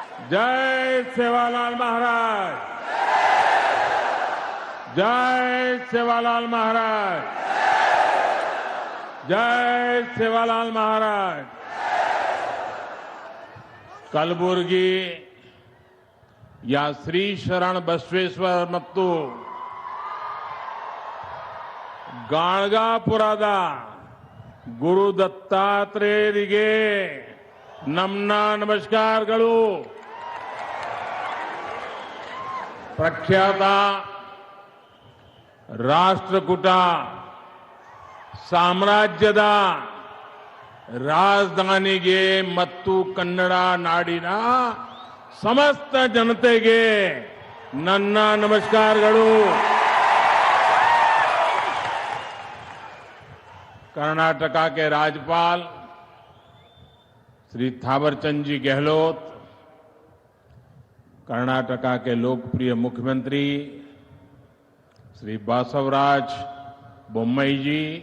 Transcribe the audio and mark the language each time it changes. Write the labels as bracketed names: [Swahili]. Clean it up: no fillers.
[Hindi] जय सेवालाल महाराज, जय सेवालाल महाराज, जय सेवालाल महाराज। [Kannada] कलबुर्गी या श्री शरण बसवेश्वर ಮತ್ತು ಗಾಣಗಾಪುರದ ಗುರು ದತ್ತಾತ್ರೇಯರಿಗೆ ನಮ್ಮ ನಮಸ್ಕಾರಗಳು। ಪ್ರಖ್ಯಾತ ರಾಷ್ಟ್ರಕೂಟ ಸಾಮ್ರಾಜ್ಯದ ರಾಜಧಾನಿಗೆ ಮತ್ತು ಕನ್ನಡ ನಾಡಿನ ಸಮಸ್ತ ಜನತೆಗೆ ನನ್ನ ನಮಸ್ಕಾರಗಳು। [Hindi] कर्नाटका के राज्यपाल श्री थावरचंद जी गहलोत, कर्नाटका के लोकप्रिय मुख्यमंत्री श्री बासवराज बोम्मई जी,